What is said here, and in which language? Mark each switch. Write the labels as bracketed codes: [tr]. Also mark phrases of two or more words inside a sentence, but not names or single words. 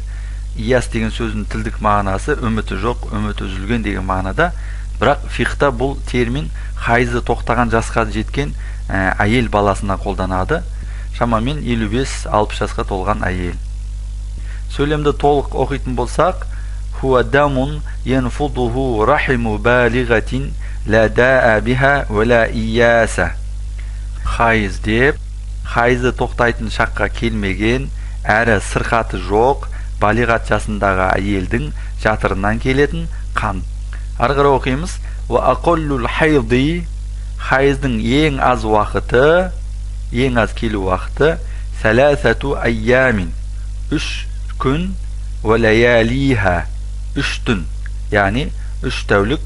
[kk] Ияс деген сөздің тілдік мағынасы үміті жоқ, үміті үзілген деген мағынада. Бірақ фиқта бұл термин хайызы тоқтаған жасқа жеткен әйел баласына қолданады. Шамамен 55-60 жасқа толған әйел. Сөйлемді толық оқитын болсақ, [ar] هو دم ينفضه رحم بالغة لا داء بها ولا إياس. [kk] Хайыз деп, хайызы тоқтайтын шаққа келмеген, әрі сырқаты жоқ, балиғат жасындағы әйелдің жатырынан келетін қан. Ары қарай оқимыз. [ar] وأقل الحيض, [kk] хайыздың ең аз уақыты, ең аз келу уақыты, [ar] ثلاثة أيام, [kk] 3 күн, [ar] ولياليها, [kk] 3 түн, яғни 3 тәулік.